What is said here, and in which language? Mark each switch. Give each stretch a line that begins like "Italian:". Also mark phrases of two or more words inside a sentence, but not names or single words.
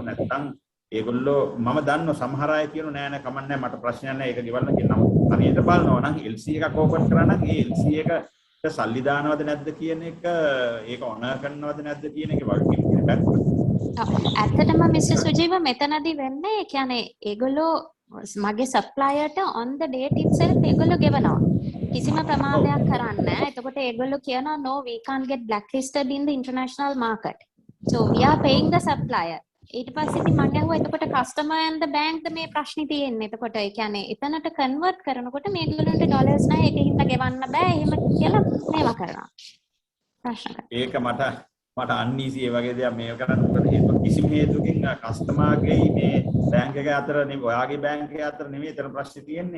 Sinhala: නැත්නම් ඒගොල්ලෝ මම දන්නවා සමහර අය කියනවා නෑ නෑ කමක් නෑ මට ප්‍රශ්නයක් නෑ ඒක ගෙවන්න කියනවා. හරියට බලනවා නම් LC එකක් ඕපන් කරා නම් ඒ LC එකට සල්ලි දානවද නැද්ද කියන එක ඒක ඔනර් කරනවද නැද්ද කියන එක වගේ බැංකුවට. ඇත්තටම මිස්ටර් සුජීව මෙතනදී වෙන්නේ කියන්නේ ඒගොල්ලෝ මගේ සප්ලයර්ට
English: on the date itself
Sinhala: ඒගොල්ලෝ ගෙවනවා. කිසිම ප්‍රමාදයක් කරන්නේ නැහැ. එතකොට ඒගොල්ලෝ කියනවා
English: no we can't get blacklisted in the international market. So we are paying the supplier.
Sinhala: ඊට පස්සේ ඉතින් මම අහුවා එතකොට
English: customer and the bank
Sinhala: ද මේ ප්‍රශ්නේ තියෙන්නේ. එතකොට ඒ කියන්නේ එතනට convert කරනකොට මේගොල්ලන්ට dollars නැහැ ඒකින්ද ගෙවන්න බෑ එහෙම කියලා මේවා කරනවා. ප්‍රශ්න කරනවා. ඒක මට අන්නීසි ඒ වගේ දේවල් මේක කරන්නකොට හේතුව කිසිම හේතුකින් කස්ටමර්ගේ මේ බැංක් එක අතර නෙවෙයි ඔයාගේ බැංක් එක අතර නෙවෙයි එතන ප්‍රශ්නේ තියෙන්නේ.